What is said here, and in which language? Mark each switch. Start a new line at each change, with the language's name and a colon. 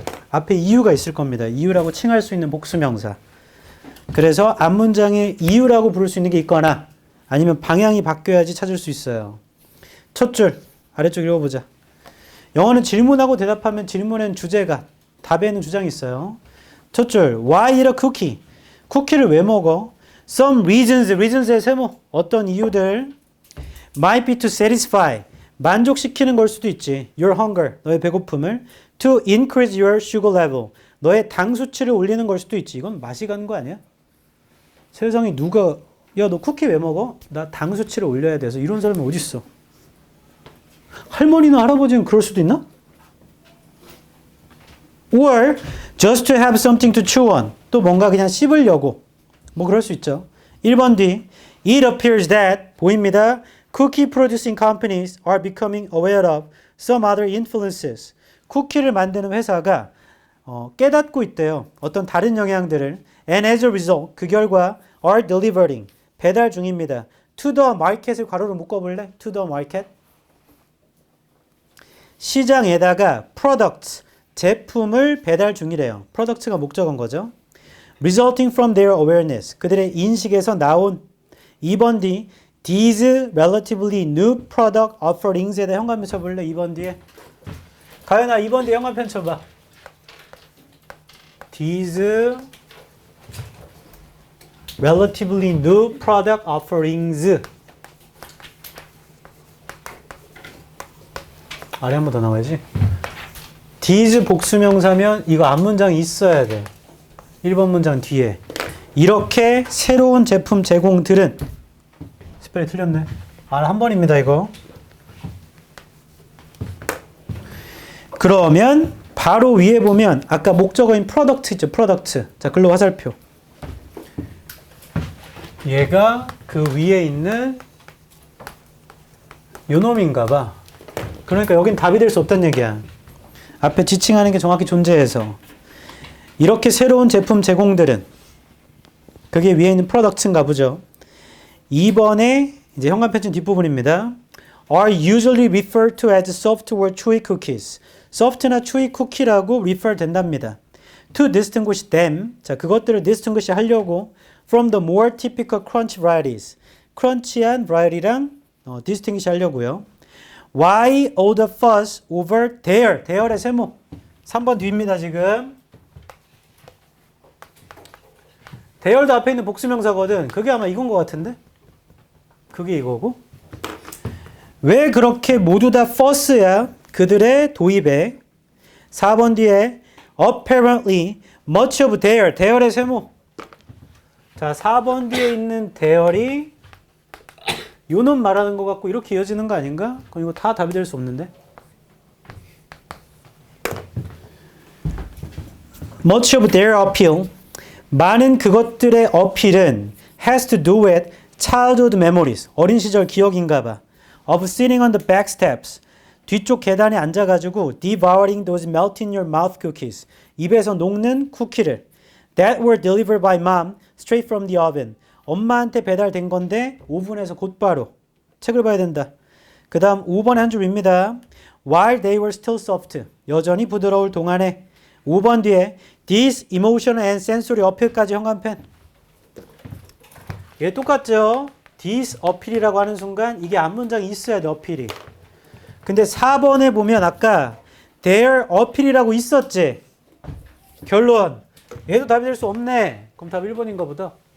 Korean: 앞에 이유가 있을 겁니다. 이유라고 칭할 수 있는 복수명사. 그래서 앞문장에 이유라고 부를 수 있는 게 있거나 아니면 방향이 바뀌어야지 찾을 수 있어요. 첫 줄 아래쪽 읽어보자. 영어는 질문하고 대답하면 질문엔 주제가, 답에는 주장이 있어요. 첫 줄
English: Why eat a cookie?
Korean: 쿠키를 왜 먹어?
English: Some reasons, reasons의 세모.
Korean: 어떤 이유들
English: might be to satisfy.
Korean: 만족시키는 걸 수도 있지.
English: Your hunger,
Korean: 너의 배고픔을.
English: To increase your sugar level.
Korean: 너의 당 수치를 올리는 걸 수도 있지. 이건 맛이 가는 거 아니야? 세상에 누가 야 너 쿠키 왜 먹어? 나 당 수치를 올려야 돼서 이런 사람이 어디 있어? 할머니나 할아버지는 그럴 수도 있나?
English: Or just to have something to chew on.
Korean: 또 뭔가 그냥 씹으려고. 뭐 그럴 수 있죠. 1번 뒤 It appears that 보입니다.
English: Cookie producing companies are becoming aware of some other influences.
Korean: 쿠키를 만드는 회사가 깨닫고 있대요. 어떤 다른 영향들을.
English: And as a result,
Korean: 그 결과
English: are delivering.
Korean: 배달 중입니다.
English: To the market을
Korean: 괄호로 묶어볼래?
English: To the market.
Korean: 시장에다가 products, 제품을 배달 중이래요. product가 목적어인 거죠.
English: Resulting from their awareness.
Korean: 그들의 인식에서 나온 2번 뒤
English: These relatively new product offerings
Korean: 에다 현관표 쳐볼래? 2번 뒤에. 가연아 2번 뒤에 현관표 쳐봐.
English: These relatively new product offerings.
Korean: 아래 한 번 더 나와야지. These 복수명사면 이거 앞문장이 있어야 돼. 1번 문장 뒤에. 이렇게 새로운 제품 제공들은 스펠이 틀렸네. 한 번입니다 이거. 그러면 바로 위에 보면 아까 목적어인 product 있죠. product. 자 글로 화살표. 얘가 그 위에 있는 요놈인가 봐. 그러니까 여긴 답이 될 수 없다는 얘기야. 앞에 지칭하는 게 정확히 존재해서. 이렇게 새로운 제품 제공들은 그게 위에 있는 product인가 보죠. 2번에 이제 현관편집 뒷부분입니다.
English: are usually referred to as soft or chewy cookies. soft나 chewy cookie라고 refer 된답니다. to distinguish them. 자,
Korean: 그것들을
English: distinguish 하려고 from the more typical crunch varieties.
Korean: crunch한 variety랑 distinguish 하려고요.
English: Why all the fuss over there?
Korean: there의 세모. 3번 뒤입니다, 지금. there도 앞에 있는 복수명사거든. 그게 아마 이건 것 같은데? 그게 이거고. 왜 그렇게 모두 다 fuss야? 그들의 도입에. 4번 뒤에
English: apparently much of there의 세모.
Korean: 자, 4번 뒤에 있는 there이 요놈 말하는 것 같고 이렇게 이어지는 거 아닌가? 그럼 이거 다 답이 될 수 없는데.
English: Much of their appeal.
Korean: 많은 그것들의 어필은
English: has to do with childhood memories.
Korean: 어린 시절 기억인가 봐.
English: Of sitting on the back steps.
Korean: 뒤쪽 계단에 앉아가지고
English: devouring those melt in your mouth cookies.
Korean: 입에서 녹는 쿠키를.
English: That were delivered by mom straight from the oven.
Korean: 엄마한테 배달된 건데 오븐에서 곧바로. 책을 봐야 된다. 그 다음 5번에 한 줄입니다.
English: While they were still soft.
Korean: 여전히 부드러울 동안에.
English: 5번 뒤에 This emotional and sensory appeal까지 현관펜.
Korean: 얘 똑같죠? This appeal이라고 하는 순간 이게 앞문장이 있어야 돼, 어필이. 근데 4번에 보면 아까 their appeal이라고 있었지? 결론. 얘도 답이 될 수 없네. 그럼 답 1번인가 보다.